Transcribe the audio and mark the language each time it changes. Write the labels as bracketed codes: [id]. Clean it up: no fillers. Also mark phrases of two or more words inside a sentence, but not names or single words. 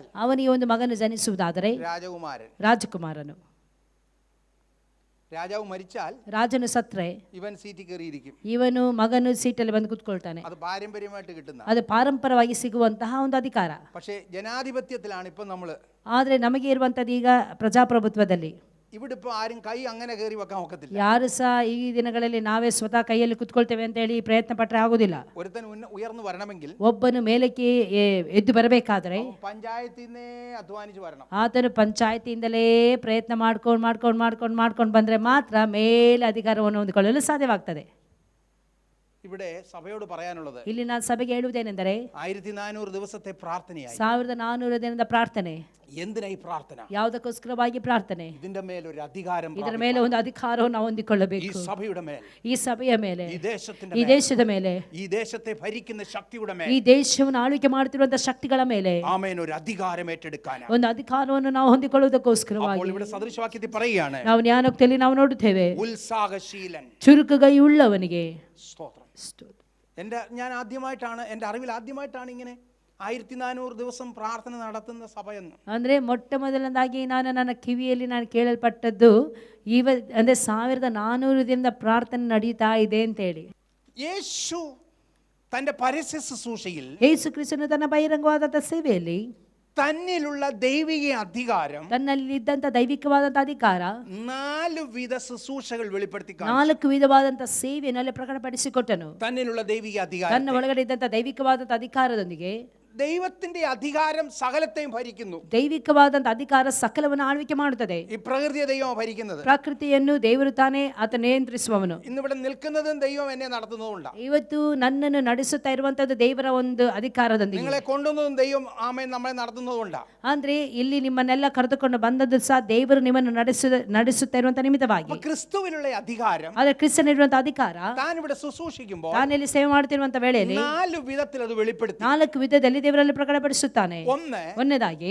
[kn] ಅವನಿಗೆ ಒಂದು ಮಗನು ಜನಿಸುವುದಾದರೆ [ml] രാജകുമാരൻ, [kn] ರಾಜಕುಮಾರನು, [ml] രാജാവ് മരിച്ചാൽ [kn] ರಾಜನು ಸತ್ರೆ [ml] ഇവൻ സീറ്റിൽ കയറിയിരിക്കും. [kn] ಇವನು മകನು ಸೀಟಲ್ಲಿ ಬಂದು ಕೂತ್ಕೊಳ್ತಾನೆ. [ml] അത് പാരമ്പര്യമായിട്ട് കിട്ടുന്ന. [kn] ಅದು ಪಾರಂಪರವಾಗಿ ಸಿಗುವಂತಹ ಒಂದು ಅಧಿಕಾರ. [ml] പക്ഷേ ജനാധിപത്യത്തിലാണ് ഇപ്പം നമ്മൾ. [kn] ಆದರೆ ನಮಗೆ ಇರುವಂಥದ್ದು ಈಗ ಪ್ರಜಾಪ್ರಭುತ್ವದಲ್ಲಿ [ml] ഇവിടെ ഇപ്പോൾ ಆരും ಕೈ അങ്ങനെ കയറി വെക്കാൻ ഒക്കത്തില്ല. [kn] ಯಾರು ಸಹ ಈ ದಿನಗಳಲ್ಲಿ ನಾವೇ ಸ್ವತಃ ಕೈಯಲ್ಲಿ ಕುತ್ಕೊಳ್ತೇವೆ ಅಂತ ಹೇಳಿ ಪ್ರಯತ್ನ ಪಟ್ಟರೆ ಆಗೋದಿಲ್ಲ. [ml] ഒരുത്തൻ ഉയർന്നു വരണമെങ്കിൽ, [kn] ಒಬ್ಬನು ಮೇಲಕ್ಕೆ ಎದ್ದು ಬರಬೇಕಾದ್ರೆ [ml] പഞ്ചായത്തിൽ നിന്നേ അധ്വാനിച്ച് വരണം. [kn] ಆತನು ಪಂಚಾಯತಿಯಿಂದಲೇ ಪ್ರಯತ್ನ ಮಾಡ್ಕೊಂಡು ಬಂದರೆ ಮಾತ್ರ ಮೇಲೆ ಅಧಿಕಾರವನ್ನು ಹೊಂದಿಕೊಳ್ಳಲು ಸಾಧ್ಯವಾಗ್ತದೆ. [ml] ഇവിടെ സഭയോട് പറയാനുള്ളത്, [kn] ಇಲ್ಲಿ ನಾನು ಸಭೆಗೆ ಹೇಳುವುದೇನೆಂದರೆ [ml] 1400 ദിവസത്തെ പ്രാർത്ഥനയായി. [kn] 1400 ದಿನದ ಪ್ರಾರ್ಥನೆ. [ml] എന്തിനായി പ്രാർത്ഥന? [kn] ಯಾವುದಕ್ಕೋಸ್ಕರವಾಗಿ ಪ್ರಾರ್ಥನೆ? [ml] ഇതിന്റെ മേലൊരു അധികാരം, [kn] ಇದರ ಮೇಲೆ ಒಂದು ಅಧಿಕಾರವನ್ನು ನಾವು [ml] ഈ [kn] ಹೊಂದಿಕೊಳ್ಳಬೇಕು. [ml] സഭയുടെ മേൽ, [kn] ಈ ಸಭೆಯ ಮೇಲೆ, [ml] ഈ ദേശത്തിന്റെ [kn] ಈ [ml] മേൽ, [kn] ದೇಶದ ಮೇಲೆ, [ml] ഈ ദേശത്തെ ഭരിക്കുന്ന ശക്തിയുടെ മേൽ, [kn] ಈ ದೇಶವನ್ನು ಆಳ್ವಿಕೆ ಮಾಡುತ್ತಿರುವಂತಹ ಶಕ್ತಿಗಳ ಮೇಲೆ [ml] ആമേൻ, ഒരു അധികാരം ഏറ്റെടുക്കാനാണ്. [kn] ಒಂದು ಅಧಿಕಾರವನ್ನು ನಾವು ಹೊಂದಿಕೊಳ್ಳುವುದಕ್ಕೋಸ್ಕರವಾಗಿ [ml] അപ്പോൾ ഇവിടെ സദൃശവാക്യത്തിൽ പറയുകയാണ്, [kn] ನಾವು ಜ್ಞಾನೋಕ್ತಿಯಲ್ಲಿ ನಾವು ನೋಡುತ್ತೇವೆ. [ml] ഉത്സാഹശീലൻ. [kn] ಚುರುಕುಗೈ ಉಳ್ಳವನಿಗೆ [ml] സ്തോത്രം. ഞാൻ ആദ്യമായിട്ടാണ്, എൻ്റെ അറിവിൽ ആദ്യമായിട്ടാണ് ഇങ്ങനെ 1400 ദിവസം പ്രാർത്ഥന നടത്തുന്ന സഭയെന്ന്. [kn] ಅಂದರೆ ಮೊಟ್ಟ ಮೊದಲನೇದಾಗಿ ನಾನು ನನ್ನ ಕಿವಿಯಲ್ಲಿ ನಾನು ಕೇಳಲ್ಪಟ್ಟದ್ದು ಅಂದರೆ 1400 ದಿನದ ಪ್ರಾರ್ಥನೆ ನಡೀತಾ ಇದೆ ಅಂತೇಳಿ. [ml] യേശു തൻ്റെ പരസ്യ ശുശ്രൂഷയിൽ, [kn] ಯೇಸು ಕ್ರಿಸ್ತನು ತನ್ನ ಬಹಿರಂಗವಾದಂಥ ಸೇವೆಯಲ್ಲಿ [ml] തന്നിലുള്ള ദൈവിക അധികാരം, [kn] ತನ್ನಲ್ಲಿದ್ದಂಥ ದೈವಿಕವಾದಂಥ ಅಧಿಕಾರ, [ml] 4 വിധ ശുശ്രൂഷകൾ വെളിപ്പെടുത്തി, [kn] 4 ವಿಧವಾದಂಥ ಸೇವೆಯನ್ನು ಪ್ರಕಟಪಡಿಸಿಕೊಟ್ಟನು. [ml] തന്നിലുള്ള ദൈവിക അധികാരം, [kn] ತನ್ನ ಒಳಗಡೆ ಇದ್ದಂಥ ದೈವಿಕವಾದಂಥ ಅಧಿಕಾರದೊಂದಿಗೆ [ml] ദൈവത്തിന്റെ അധികാരം സകലത്തെയും ഭരിക്കുന്നു. [kn] ದೈವಿಕವಾದಂಥ ಅಧಿಕಾರ ಸಕಲವನ್ನು ಆಳ್ವಿಕೆ ಮಾಡುತ್ತದೆ. [ml] ഈ പ്രകൃതിയെ ദൈവം ഭരിക്കുന്നത്. [kn] ಪ್ರಕೃತಿಯನ್ನು ದೇವರು ತಾನೇ ಆತ ನಿಯಂತ್ರಿಸುವವನು. [ml] ഇന്നിവിടെ നിൽക്കുന്നതും ദൈവം എന്നെ നടത്തുന്നതുകൊണ്ടാണ്. [kn] ಇವತ್ತು ನನ್ನನ್ನು ನಡೆಸುತ್ತಾ ಇರುವಂತದ್ದು ದೇವರ ಒಂದು ಅಧಿಕಾರದೊಂದಿಗೆ. [ml] നിങ്ങളെ കൊണ്ടുവന്നതും ദൈവം ആമേൻ നമ്മളെ നടത്തുന്നതുകൊണ്ടാണ്. [kn] ಅಂದ್ರೆ ಇಲ್ಲಿ ನಿಮ್ಮನ್ನೆಲ್ಲ ಕರೆದುಕೊಂಡು ಬಂದದ್ದು ಸಹ ದೇವರು ನಿಮ್ಮನ್ನು ನಡೆಸುತ್ತಾ ಇರುವಂತ ನಿಮಿತ್ತವಾಗಿ. [ml] ക്രിസ്തുവിലുള്ള അധികാരം, [kn] ಆದ್ರೆ ಕ್ರಿಸ್ತನಿರುವಂತ ಅಧಿಕಾರ [ml] താൻ ഇവിടെ ശുശ്രൂഷിക്കുമ്പോൾ [kn] ತಾನಲ್ಲಿ ಸೇವೆ ಮಾಡ್ತಿರುವಂತ ವೇಳೆಯಲ್ಲಿ [ml] 4 വിധത്തിൽ അത് വെളിപ്പെടുത്തി. [kn] 4 ವಿಧದಲ್ಲಿ ದೇವರಲ್ಲಿ ಪ್ರಕಟಪಡಿಸುತ್ತಾನೆ. ಒಂದನೇದಾಗಿ